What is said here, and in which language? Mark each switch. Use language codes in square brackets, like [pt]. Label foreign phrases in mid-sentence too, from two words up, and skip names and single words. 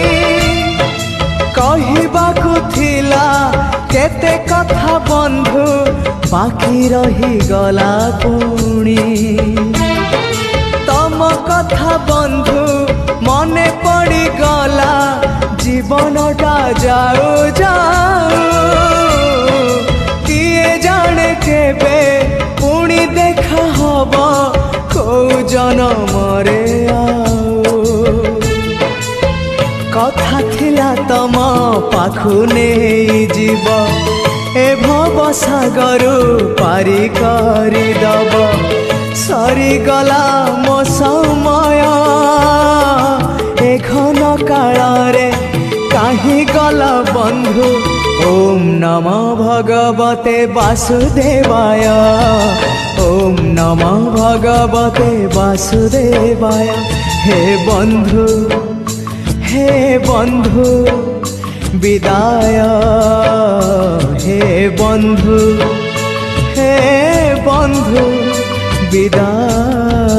[or] କହିବାକୁ ଥିଲା କେତେ କଥା ବନ୍ଧୁ ବାକି ରହି ଗଲା ପୁଣି ତମ କଥା ବନ୍ଧୁ ମନେ ପଡ଼ି ଗଲା ଜୀବନଟା ଯାଉ ଯାଉ କିଏ ଜାଣେ କେବେ ପୁଣି ଦେଖା ହବ କୋ ଜନମରେ ଆଉ କଥା ଥିଲା ତମ ପାଖୁ ନହିଁ ଜୀବ ଏ ଭବ ସାଗରୁ ପାରି କରି ଦବ ସରି ଗଲା ମୋ ସମୟ ଏ ଘନ କାଳ ରେ କାହିଁ ଗଲା ବନ୍ଧୁ [sa] ओम नमो भगवते वासुदेवाय ओम नमो भगवते वासुदेवाय [or] ହେ ବନ୍ଧୁ ବିଦାୟ ହେ ବନ୍ଧୁ ବିଦାୟ।